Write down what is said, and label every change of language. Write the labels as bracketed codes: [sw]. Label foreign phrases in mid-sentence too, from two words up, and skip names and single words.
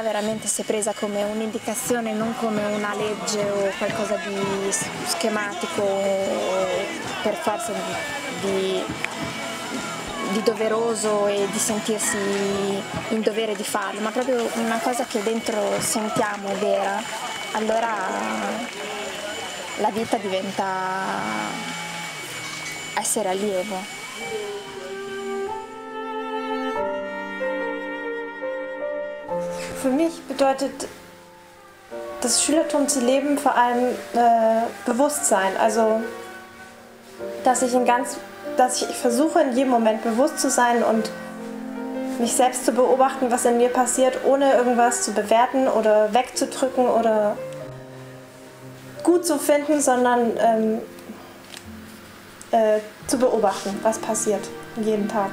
[it] veramente, se presa come un'indicazione, non come una legge o qualcosa di schematico o per forza di doveroso e di sentirsi in dovere di farlo, ma proprio una cosa che dentro sentiamo vera, allora la vita diventa essere allievo. [de] Für mich bedeutet das Schülertum zu leben vor allem Bewusstsein. Also, dass ich versuche in jedem Moment bewusst zu sein und mich selbst zu beobachten, was in mir passiert, ohne irgendwas zu bewerten oder wegzudrücken oder gut zu finden, sondern zu beobachten, was passiert jeden Tag.